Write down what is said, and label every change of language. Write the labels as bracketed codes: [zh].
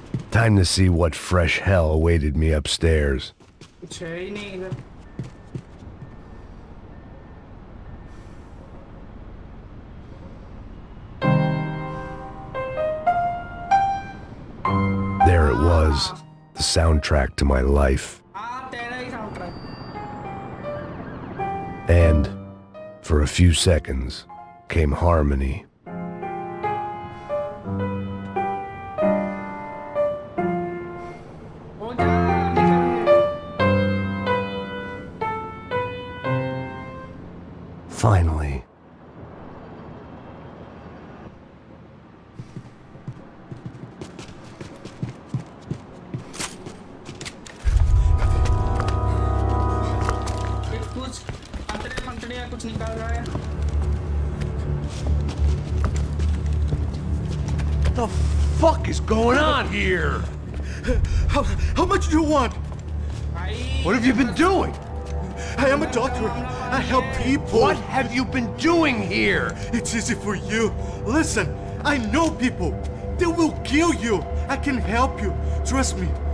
[en] Time to see what fresh hell awaited me upstairs. [hi] कुछ है ही नहीं इधर [en] There it was, the soundtrack to my life. [hi] हाँ तेरा ही soundtrack [en] And, for a few seconds, came harmony. [hi] हो जा निकल [en] Finally. [hi] कुछ अंतड़े या कुछ निकाल रहा है [en] What the fuck is going on here? How much do you want? [hi] भाई [en] What have you been doing? I am a doctor. I help people. What have you been doing here? It's easy for you. Listen, I know people. They will kill you. I can help you. Trust me.